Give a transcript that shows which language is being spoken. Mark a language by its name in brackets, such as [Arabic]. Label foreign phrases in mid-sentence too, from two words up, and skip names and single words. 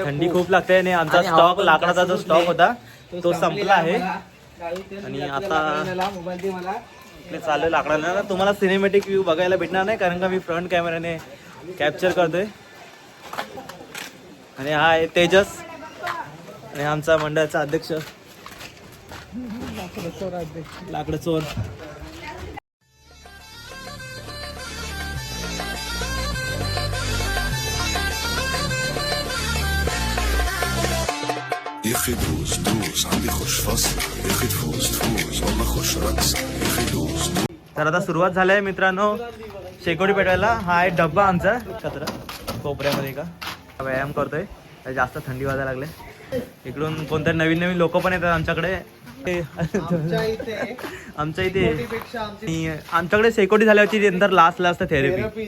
[Marathi] थंडी खूप लागते आणि आमचा स्टॉक लाकडाचा जो स्टॉक होता तो संपला आहे आणि आता इकडे चाललोय लाकडाला. तुम्हाला [English] cinematic view [Marathi] बघायला भेटणार नाही कारण का मी फ्रंट कॅमेऱ्याने कॅप्चर करतोय. आणि हा आहे तेजस आणि आमचा मंडळाचा अध्यक्ष लाकड चोर. [Arabic] يخي دوس دوس عندي خوش فصل يخي تفوز تفوز والله خوش رقص يخي دوس. [Marathi] तर आता सुरुवात झाली आहे मित्रांनो शेकोटी पेटवायला. हा आहे डब्बा आमचा कचरा कोपऱ्यामध्ये का व्यायाम करतोय. जास्त थंडी वाजायला लागले. इकडून कोणतरी नवीन नवीन लोक पण येतात आमच्याकडे. आमच्या इथे आमच्याकडे शेकोटी झाल्याची नंतर [English] last therapy.